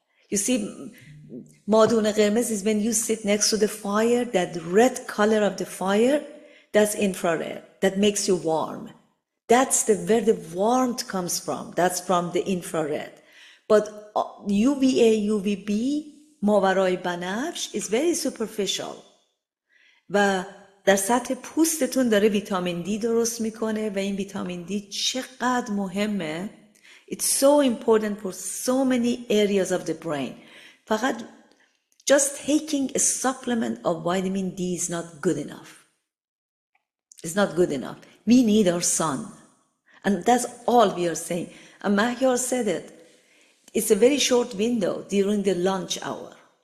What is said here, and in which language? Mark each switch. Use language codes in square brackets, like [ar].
[en] You see, مادون قرمز is when you sit next to the fire, that red color of the fire, that's infrared. That makes you warm. That's where the warmth comes from. That's from the infrared. But UVA, UVB, ماورای بنفش is very superficial. [fa] و در سطح پوستتون داره ویتامین دی درست میکنه و این ویتامین دی چقدر مهمه. [en] It's so important for so many areas of the brain. فقط just taking a supplement of vitamin D is not good enough. It's not good enough. We need our sun. And that's all we are saying. And Mahyar said it. It's a very short window during the lunch hour.